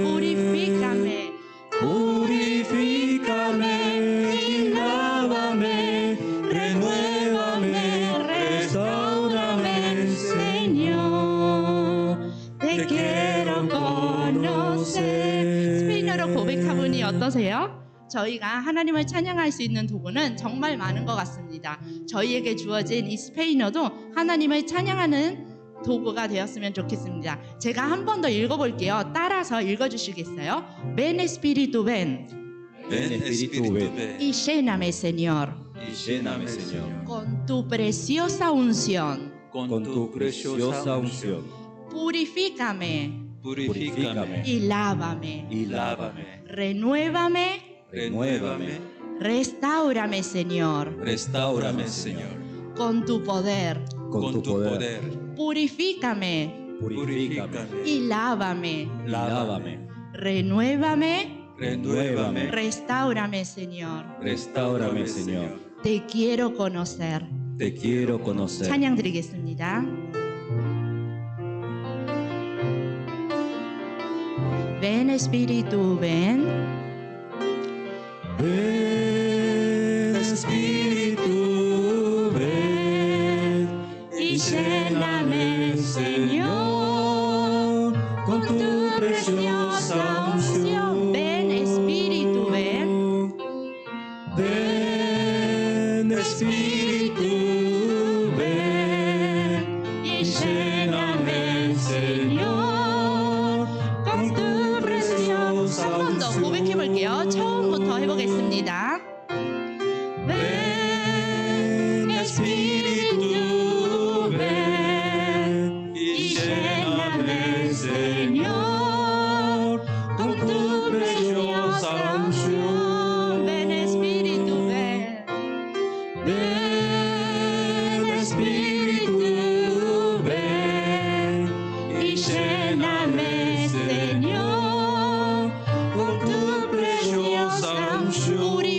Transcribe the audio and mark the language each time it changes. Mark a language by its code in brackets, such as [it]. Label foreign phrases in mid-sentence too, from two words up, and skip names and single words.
[es] Purifícame, Purifícame y lávame, renuévame, restaurame, Señor. Te quiero conocer. [ko] 스페인어로 고백한 분이 어떠세요? 저희가 하나님을 찬양할 수 있는 도구는 정말 많은 것 같습니다. 저희에게 주어진 이 스페인어도 하나님을 찬양하는 도구가 되었으면 좋겠습니다. 제가 한 번 더 읽어볼게요. 따라서 읽어주시겠어요? [es] Ven Espíritu ven Ven Espíritu, ven y lléname Señor y lléname, Señor, con tu preciosa unción. con tu preciosa unción. Purifícame Purifícame y lávame. y lávame, Renuévame, renuévame, restáurame Señor restaurame, Señor, con tu poder. con tu poder. Purifícame Purifícame y lávame. lávame, Renuévame, renuévame, restáurame Señor. restaurame, Señor. Te quiero conocer. Te quiero conocer. [ko] 찬양 드리겠습니다. [es] Ven Espíritu ven Ven, Espíritu, ven y lléname Señor con tu preciosa unción. Ven Espíritu ven Ven, Espíritu, ven y lléname Señor con tu preciosa [ko] 한 번 더 고백해 볼게요. 처음부터 해보겠습니다. [es] Ven Espíritu ven y lléname Señor con tu preciosa unción. Ven Espíritu ven Ven Espíritu ven y lléname Señor con tu preciosa unción.